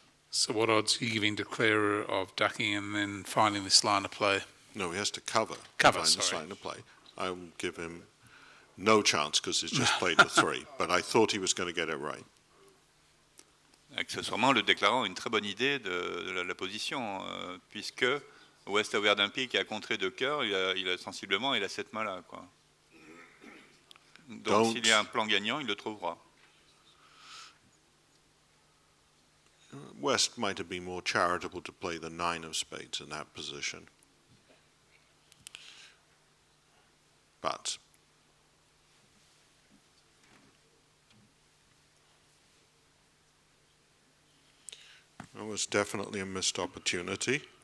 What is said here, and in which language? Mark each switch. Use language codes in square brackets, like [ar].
[en] So what odds are you giving declarer of ducking and then finding this line of play? No, he has to cover. Cover, Find this sorry. line of play. I will give him no chance because he's just played the 3, but I thought he was going to get it right. [fr] Accessoirement, le déclarant a une très bonne idée de la position, puisque West a ouvert d'un pied qui a contré de cœur, il a sensiblement cette main-là, quoi. Donc s'il y a un plan gagnant, il le trouvera. [en] West might have been more charitable to play the 9 of spades in that position. But it was definitely a missed opportunity.